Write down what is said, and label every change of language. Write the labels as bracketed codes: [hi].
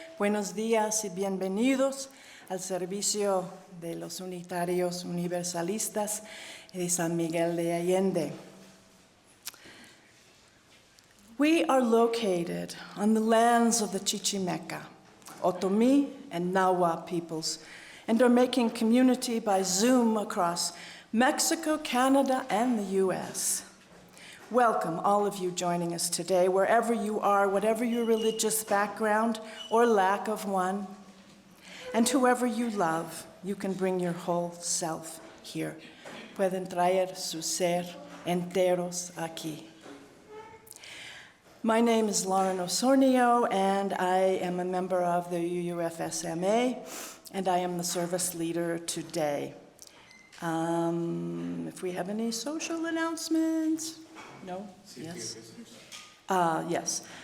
[es] Buenos días y bienvenidos al servicio de los Unitarios Universalistas de San Miguel de Allende. [en] We are located on the lands of the Chichimeca, Otomi, and Nahua peoples, and are making community by Zoom across Mexico, Canada, and the U.S. Welcome, all of you joining us today, wherever you are, whatever your religious background or lack of one. And whoever you love, you can bring your whole self here. [es] Pueden traer su ser enteros aquí. [en] My name is Lauren Osornio, and I am a member of the UUFSMA, and I am the service leader today. If we have any social announcements? No? Yes? Yes.